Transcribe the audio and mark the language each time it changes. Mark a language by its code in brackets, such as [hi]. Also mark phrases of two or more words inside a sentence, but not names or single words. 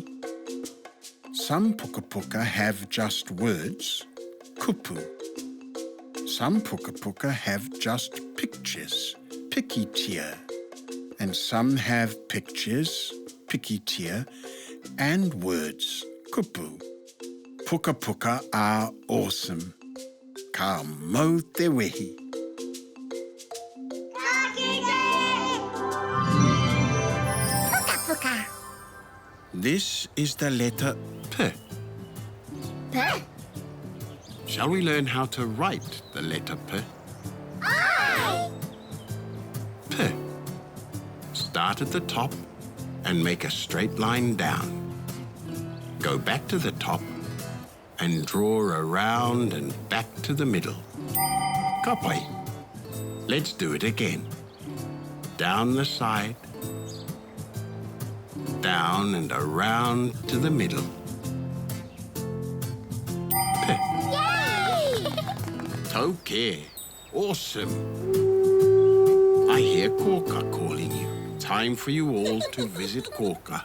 [en] Some puka puka have just words, kupu. Some puka puka have just pictures, pikitia. And some have pictures, pikitia, and words, kupu. Puka puka are awesome. [mi] Ka mau te wehi. [en] Puka puka. This is the letter P. Puh. Shall we learn how to write the letter P? Aye. P. Start at the top and make a straight line down. Go back to the top and draw around and back to the middle. Kapai. Let's do it again. Down the side, down and around to the middle. P. Yay! [mi] Tau ke. [en] Awesome. I hear Korka calling you. Time for you all to visit Korka.